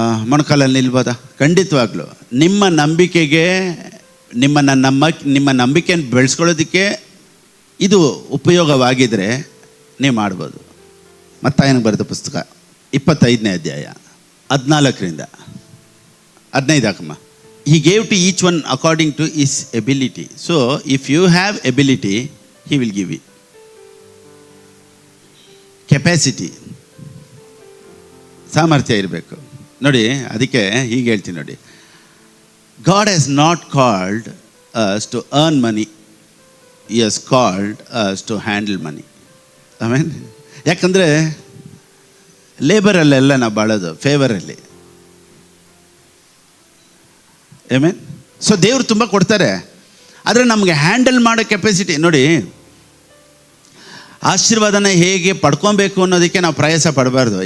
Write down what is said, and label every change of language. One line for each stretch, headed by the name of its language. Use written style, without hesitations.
Kannada: ಮೊಣಕಾಲಲ್ಲಿ ನಿಲ್ಬೋದಾ? ಖಂಡಿತವಾಗ್ಲೂ ನಿಮ್ಮ ನಂಬಿಕೆಗೆ, ನಿಮ್ಮ ನಂಬಿಕೆಯನ್ನು ಬೆಳೆಸ್ಕೊಳ್ಳೋದಕ್ಕೆ ಇದು ಉಪಯೋಗವಾಗಿದ್ದರೆ ನೀವು ಮಾಡ್ಬೋದು. ಮತ್ತಾಯನಿಗೆ ಬರೆದ ಪುಸ್ತಕ 25ನೇ ಅಧ್ಯಾಯ 14ರಿಂದ 15 ಹಾಕಮ್ಮ.
English: He gave to each one according to his ability. So if you have ability, he will give you.
Kannada: Capacity, ಸಾಮರ್ಥ್ಯ ಇರಬೇಕು ನೋಡಿ. ಅದಕ್ಕೆ ಹೀಗೆ ಹೇಳ್ತೀನಿ ನೋಡಿ,
English: God has not called us to earn money. He has called us to handle money.
Kannada: ಆಮೇನ್. ಯಾಕಂದರೆ ಲೇಬರಲ್ಲೆಲ್ಲ ನಾವು ಬಾಳೋದು ಫೇವರಲ್ಲಿ. ಆಮೇನ್. So ದೇವರು ತುಂಬ ಕೊಡ್ತಾರೆ, ಆದರೆ ನಮಗೆ ಹ್ಯಾಂಡಲ್ ಮಾಡೋ ಕೆಪಾಸಿಟಿ ನೋಡಿ. ಆಶೀರ್ವಾದನ ಹೇಗೆ ಪಡ್ಕೊಬೇಕು ಅನ್ನೋದಕ್ಕೆ ನಾವು ಪ್ರಯಾಸ ಪಡಬಾರ್ದು.